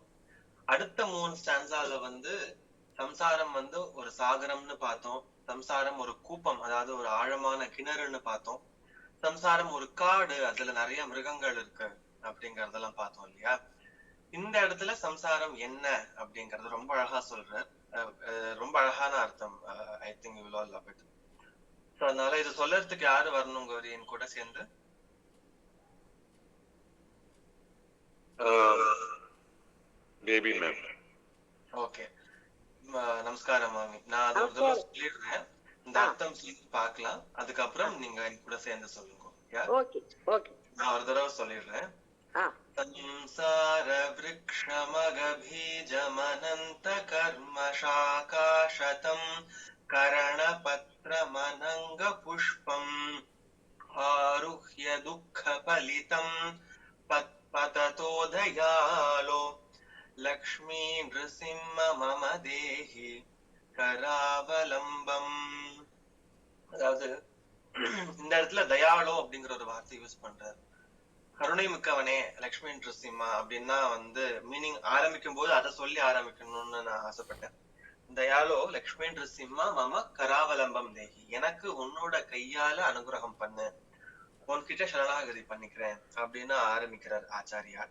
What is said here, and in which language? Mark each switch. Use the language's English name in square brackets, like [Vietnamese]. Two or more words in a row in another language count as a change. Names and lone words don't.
[Tamil] அடுத்த 3 ஸ்டான்ஸால வந்து சம்சாரம் வந்து ஒரு சாகரம்னு பார்த்தோம். சம்சாரம் ஒரு கூப்பம், அதாவது ஒரு ஆழமான கிணறுன்னு பார்த்தோம். சம்சாரம் ஒரு காடு, அதுல நிறைய மிருகங்கள் இருக்கு அப்படிங்கறதெல்லாம் பார்த்தோம் இல்லையா? இந்த இடத்துல சம்சாரம் என்ன அப்படிங்கறது ரொம்ப அழகா சொல்றார். ரொம்ப அழகான அர்த்தம். [English] I think you will all love it. [Tamil] சோ அதனால இது சொல்றதுக்கு யாரு வரணும் கௌரி என் கூட சேர்ந்து? பேபி மேம். ஓகே, நமஸ்காரம் மாமி. நான் அதை ஒரு தடவை சொல்லிடுறேன், இந்த அர்த்தம் சொல்லி பார்க்கலாம். அதுக்கப்புறம் நீங்க என் கூட சேர்ந்து சொல்லுங்க. நான் ஒரு தடவை சொல்லிடுறேன். [Sanskrit] संसार वृक्षमगबीजमनन्त कर्म शाकाशतं करणपत्रमनङ्ग पुष्पम् आरुह्य दुःखफलितं पततो दयालो लक्ष्मी नृसिंह मम देहि करावलम्बम्. [Tamil] அதாவது இந்த இடத்துல தயாளோ அப்படிங்கிற ஒரு வார்த்தை யூஸ் பண்றாரு. கருணை மிக்கவனே லக்ஷ்மி நிருசிம்மா அப்படின்னா வந்து மீனிங் ஆரம்பிக்கும் போது அதை சொல்லி ஆரம்பிக்கணும்னு நான் ஆசைப்பட்டேன். [Sanskrit] दयालो लक्ष्मी नृसिंह मम करावलम्बं देहि, [Tamil] எனக்கு உன்னோட கையால அனுகிரகம் பண்ணு, உன்கிட்ட சரணாகதி பண்ணிக்கிறேன் அப்படின்னு ஆரம்பிக்கிறார் ஆச்சாரியார்.